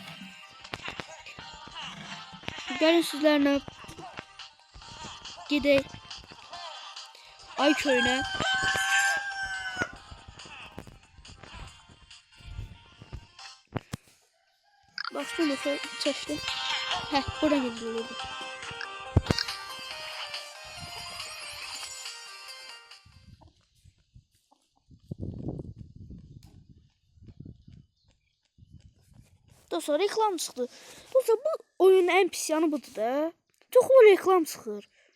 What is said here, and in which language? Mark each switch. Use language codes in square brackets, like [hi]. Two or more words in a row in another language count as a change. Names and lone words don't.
[tr] Gelin sizlerle gidelim Ay köyüne. Baksana nasıl çeşti. Heh buradan gidiyordu. [az] Dostlar reklam çıxdı. Dostlar bu oyunun en pis yanı budur da. Çoxlu reklam çıxır.